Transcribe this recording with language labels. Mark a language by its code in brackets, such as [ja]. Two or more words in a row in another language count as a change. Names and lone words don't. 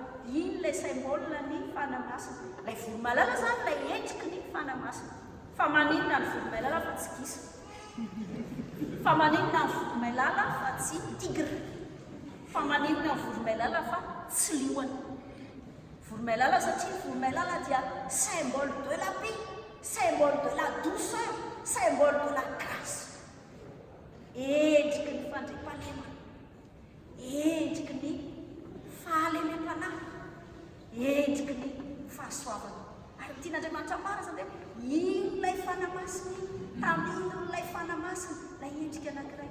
[mg] Iny ilay symbole ny fanamasina. Ilay voromailala izany ilay endriky ny fanamasina. Fa maninona ny voromailala fa tsy gisa. Fa maninona ny voromailala fa tsy tigre. Fa maninona ny voromailala fa tsy liona. Voromailala satria voromailala dia [fr] symbole de la paix, symbole de la douceur, symbole de la grâce. [mg] Endriky ny fandriam-pahalemana, endriky ny fahalemem-panahy, endriky ny fahasoavana. Ary tian'Andriamanitra marina dia ino ilay fanamasina, tamino ilay fanamasina, ilay endrika anankiray.